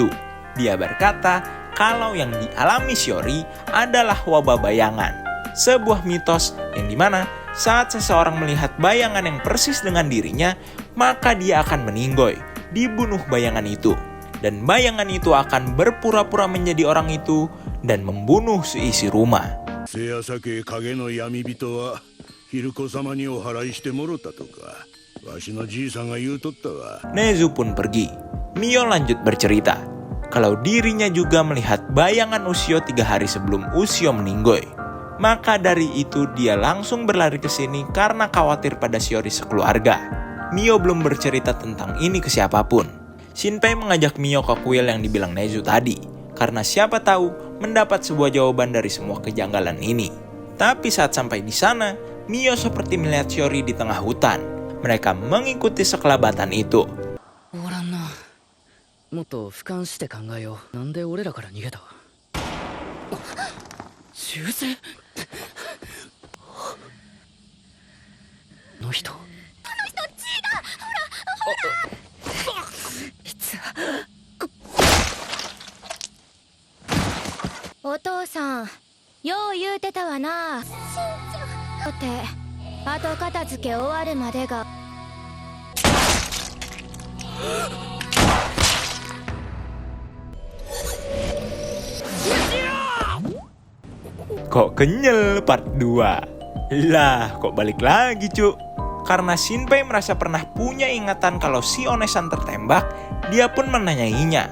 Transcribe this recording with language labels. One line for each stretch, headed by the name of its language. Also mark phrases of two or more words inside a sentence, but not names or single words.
Indonesian: Dia berkata kalau yang dialami Shiori adalah wabah bayangan. Sebuah mitos yang dimana saat seseorang melihat bayangan yang persis dengan dirinya, maka dia akan meninggoy, dibunuh bayangan itu. Dan bayangan itu akan berpura-pura menjadi orang itu dan membunuh seisi rumah.
Japanese: せやさけ影の闇人はヒルコ様にお祓いしてもろたとかわしのじいさんが言うとったわ。
Indonesian: Nezu pun pergi. Mio lanjut bercerita kalau dirinya juga melihat bayangan Ushio 3 hari sebelum Ushio meninggoy. Maka dari itu dia langsung berlari ke sini karena khawatir pada Shiori sekeluarga. Mio belum bercerita tentang ini ke siapapun. Shinpei mengajak Mio ke kuil yang dibilang Nezu tadi, karena siapa tahu mendapat sebuah jawaban dari semua kejanggalan ini. Tapi saat sampai di sana, Mio seperti melihat Shiori di tengah hutan. Mereka mengikuti sekelabatan itu.
Japanese: 終わらんな。もっと俯瞰して考えよう。なんで俺らから逃げた？銃声？の人。お父さんよう言うてたわな。だって後片付け終わるまでが。
Indonesian: Kok kenyel part 2? Lah, kok balik lagi cuk? Karena Shinpei merasa pernah punya ingatan kalau si Onesan tertembak, dia pun menanyainya.